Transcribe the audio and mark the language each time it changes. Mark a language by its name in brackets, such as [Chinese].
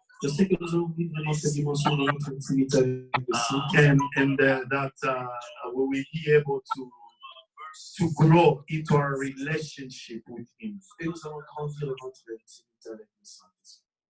[French] Je sais que nous allons vivre vraiment cette dimension dans notre intimité avec le Seigneur. [English] And that we will be able to grow into our relationship with him. [French] Et nous allons grandir dans notre intimité avec le Saint-Esprit.